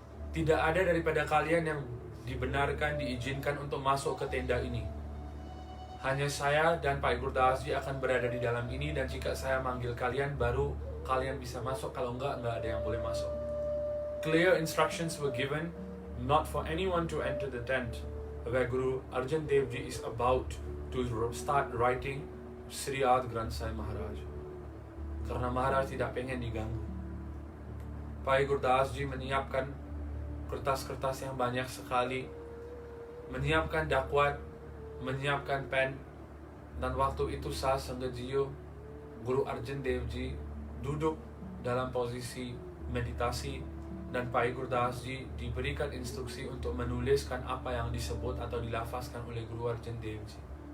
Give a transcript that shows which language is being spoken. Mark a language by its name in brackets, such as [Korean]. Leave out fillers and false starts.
[Indonesian] Tidak ada daripada kalian yang dibenarkan, diizinkan untuk masuk ke tenda ini. Hanya saya dan Pai Gurdas Ji akan berada di dalam ini, dan jika saya manggil kalian, baru kalian bisa masuk. Kalau enggak ada yang boleh masuk. [English] Clear instructions were given not for anyone to enter the tent where Guru Arjan Dev Ji is about to start writing Sri Ad Granth Sahib Maharaj. [Indonesian] Karena Maharaj tidak pengen diganggu. Pai Gurdas Ji menyiapkan kertas-kertas yang banyak sekali, menyiapkan dakwat, menyiapkan pen, dan waktu itu saat Sanggajiyo, Guru Arjan Dev Ji duduk dalam posisi meditasi, dan Pai Gurdas Ji diberikan instruksi untuk menuliskan apa yang disebut atau dilafazkan oleh Guru Arjan Dev Ji.